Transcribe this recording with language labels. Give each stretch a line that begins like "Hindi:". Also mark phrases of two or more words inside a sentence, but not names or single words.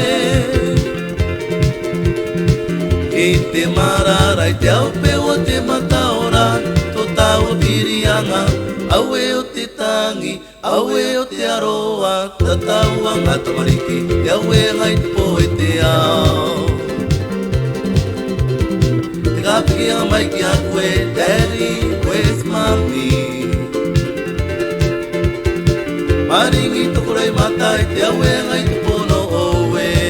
Rarotongan: I te marara I te aupe o te mataora Tō tau pirianga Au e o te tangi Au e o te aroa Ta tauanga tamariki Te au e ngai te poe te au Te kapikinga mai ki a koe
English: Daddy, where's mommy?
Rarotongan: Maringi tokurai matai Te au e ngai te pono oue